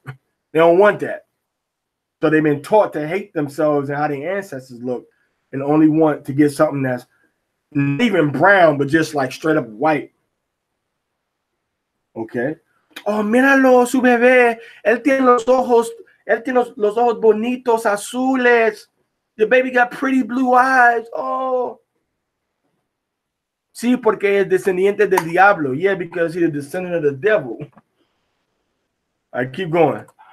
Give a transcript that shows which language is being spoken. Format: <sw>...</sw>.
<en>They don't want that. So they've been taught to hate themselves and how their ancestors look, and only want to get something that's not even brown, but just like straight up white.</en> <es>Okay. Oh, míralo, su bebé. Él tiene los ojos bonitos azules.</es> <en>The baby got pretty blue eyes. Oh.</en> <es>Sí, porque es descendiente del diablo.</es> <en>Yeah, because he's a descendant of the devil. All right, keep going.</en>